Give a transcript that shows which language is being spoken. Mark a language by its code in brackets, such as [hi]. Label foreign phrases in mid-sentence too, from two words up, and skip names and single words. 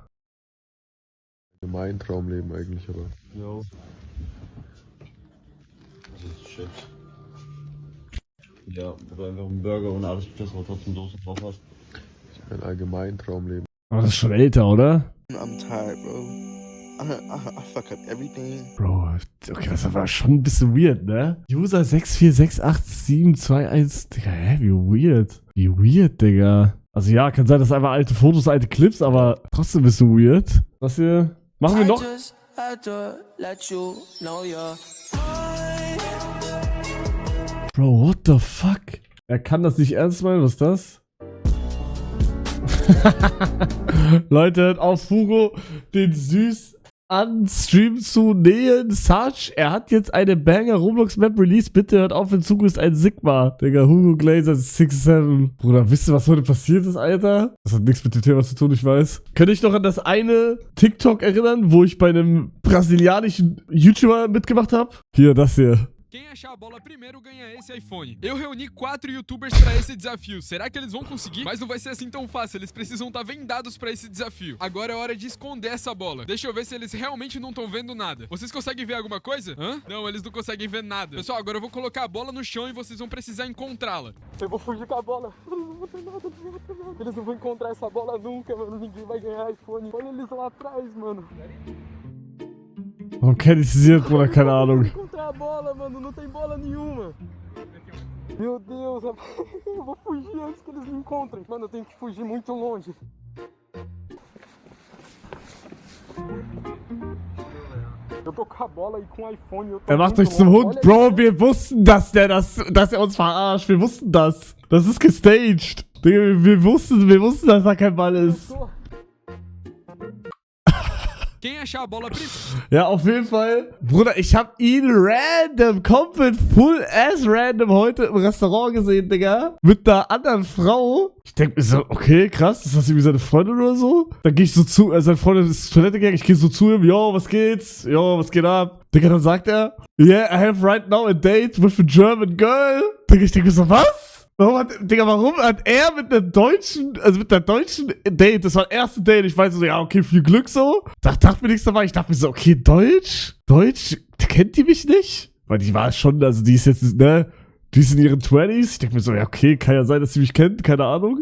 [de] Mein Traumleben eigentlich, aber. Jo. Das ist shit. Ja, wo du einfach einen Burger und alles das, aber trotzdem Soße drauf hast. Mein allgemein Traumleben. Aber das ist schon älter, oder? [en] I'm tired, bro. I fuck up everything. [de] Bro, okay, das war schon ein bisschen weird, ne? User 6468721. Digga, hä? Wie weird. Wie weird, Digga. Also ja, kann sein, dass einfach alte Fotos, alte Clips, aber trotzdem ein bisschen weird. Was hier? Machen wir noch? [en] Bro, what the fuck? [de] Er kann das nicht ernst meinen, was ist das? Leute, hört auf, Hugo den süß an Stream zu nähen. Sarge, er hat jetzt eine Banger Roblox Map Release. Bitte hört auf, in Zukunft ein Sigma. Digga, Hugo Glazer 67. Bruder, wisst ihr, was heute passiert ist, Alter? Das hat nichts mit dem Thema zu tun, ich weiß. Könnt ihr euch noch an das eine TikTok erinnern, wo ich bei einem brasilianischen YouTuber mitgemacht habe? Hier, das hier. [pt] Quem achar a bola primeiro ganha esse iPhone. Eu reuni 4 youtubers pra esse desafio. Será que eles vão conseguir? Mas não vai ser assim tão fácil. Eles precisam estar vendados pra esse desafio. Agora é hora de esconder essa bola. Deixa eu ver se eles realmente não estão vendo nada. Vocês conseguem ver alguma coisa? Hã? Não, eles não conseguem ver nada. Pessoal, agora eu vou colocar a bola no chão e vocês vão precisar encontrá-la. Eu vou fugir com a bola. Eu não vou ter nada. Eles não vão encontrar essa bola nunca, mano. Ninguém vai ganhar iPhone. Olha eles lá atrás, mano. [de] Warum kenne ich sie jetzt, Bruder? Keine Ahnung. [pt] Encontrar a bola, mano. Não tem bola nenhuma. Meu Deus, eu vou fugir antes que eles me encontrem. Mano, eu tenho que fugir muito longe. Eu tô com a bola e com o iPhone. Eu tô [de] macht euch zum Hund. Bro, wir wussten, dass er uns verarscht. Wir wussten das. Das ist gestaged. Digga, wir wussten, dass da kein Ball ist. [pt] Quem achar a bola primeiro... [de] Ja, auf jeden Fall. Bruder, ich hab ihn random, komplett [en] full ass random [de] heute im Restaurant gesehen, Digga. Mit einer anderen Frau. Ich denk mir so, okay, krass, ist das irgendwie seine Freundin oder so? Dann geh ich so zu, seine Freundin ist zur Toilette gegangen, ich geh so zu ihm, yo, was geht's? Yo, was geht ab? Digga, dann sagt er, [en] yeah, I have right now a date with a German girl. [de] Digga, ich denk mir so, was? Warum hat er mit einer deutschen Date, das war das erste Date, ich weiß so, ja, okay, viel Glück so. Dachte mir nichts dabei, ich dachte mir so, okay, Deutsch, kennt die mich nicht? Weil die war schon, also die ist jetzt, ne, die ist in ihren 20s, ich denke mir so, ja, okay, kann ja sein, dass sie mich kennt, keine Ahnung.